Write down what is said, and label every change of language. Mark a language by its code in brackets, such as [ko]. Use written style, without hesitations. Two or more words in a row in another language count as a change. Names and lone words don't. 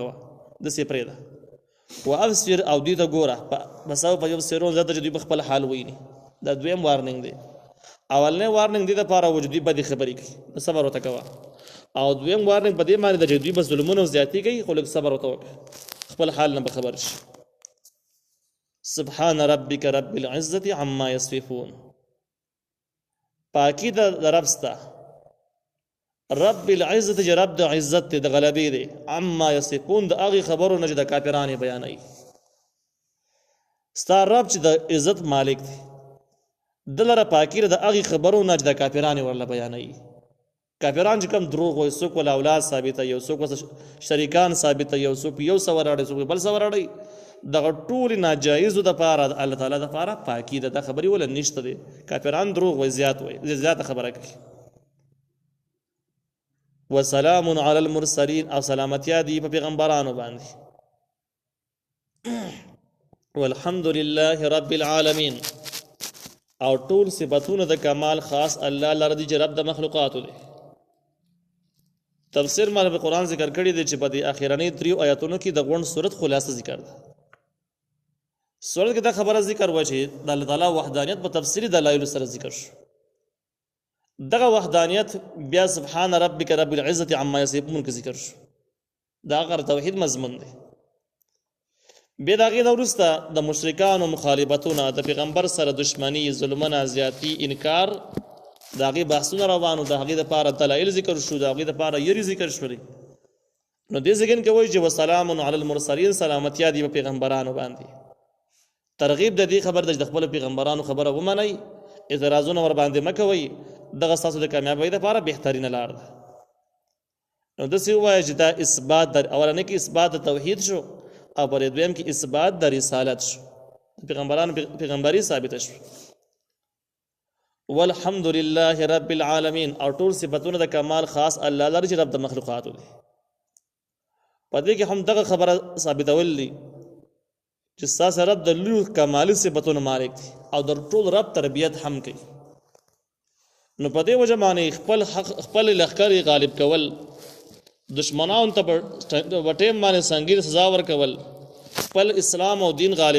[ps] کوه داسې پرېږده وابصر او دوی ته ګوره [ar] بسوف یبصرون [ps] زه ته چې دوی په خپل حال ویني دا دویم وارننګ دی اولنی وارننګ دې دپاره و چې دوی بدې خبرې کوي نو صبر ورته کوه او دویم وارننګ په دې معنې ده چې دوی به ظلمونه زیاتي کوي خو لږ صبر ورته وکړه خپل حال نه به خبر شي [ar] سبحان ربک رب العزة عما یصفون [ps] پاکی د رب ستا [ar] رب العزة [ps] چې رب د عزت دی د غلبې دی [ar] عما یصفون [ps] د هغې خبرو نه چې د کافرانې بیانوي ستا رب چې د عزت مالک دی د لره پاکی د هغې خبرو نه چې د کافرانې ورله بیانوي کافران چې کوم دروغ وایي څوک ول اولاد ثابته یو څوک شریکان ثابته یو څوک یو څه وراړي څوک بل څه وراړي دغه ټولې ناجایزو دپاره د الله تعالی دپاره پاکي ده دا خبرې وله نشته دی کافران دروغ وایي زیات وایي زیاته خبره کوي [ar] وسلام علی المرسلین [ps] او سلامتیا دی په پیغمبرانو باندې [ar] والحمد لله رب العالمین [ps] او ټول صفاتونه د کمال خاص الله لره دي چې رب د مخلوقاتو دی تفسیر مال په قرآن ذکر کړی دی چې په دې اخیرنۍ دریو آیاتونو کې د غونډ صورت خلاصه ذکر ده صورت کې دا خبره ذکر و چې د الله تعالی وحدانیت په تفصیلي دلایلو سره ذکر شو دغه وحدانیت بیا [ar] سبحان ربک رب العزة عما یصفون [ps] کې ذکر شو دا غیر توحید مضمون دی بیا د هغې نه وروسته د مشرکانو مخالفتونه د پیغمبر سره دشمني ظلمونه زیاتي انکار د هغې بحثونه روانو د هغې دپاره دلایل ذکر شو د هغې دپاره یرې ذکر شولې نو دې ځای کې وایي چې [ar] وسلام علی المرسلین [ps] سلامتیا دی په پیغمبرانو باندې ترغیب د دې خبر ده چې د خپلو پیغمبرانو خبره ومنئ اعتراضونه ورباندې مه کوئ دغه ستاسو د کامیابۍ دپاره بهترینه لار ده نو داسې ووایه چې دا اثبات اولنۍ کې اثبات د توحید شو او پر دویم کې اثبات د رسالت شو پیغمبرانو پیغمبري ثابته شو [ar] والحمد لله رب العالمین [ps] او ټول صفتونه د کمال خاص الله لري چې رب د مخلوقاتو دی په دې کې هم دغه خبره ثابتول دي چې ستاسو رب د لوی کمالي صفتونو مالک دی او د ټول رب تربیت هم کوي نو په دې وجه باندې خپل لښکرې غالب کول دشمنانو ته په ټیم باندې سنګین سزا ورکول خپل اسلام او دین غالب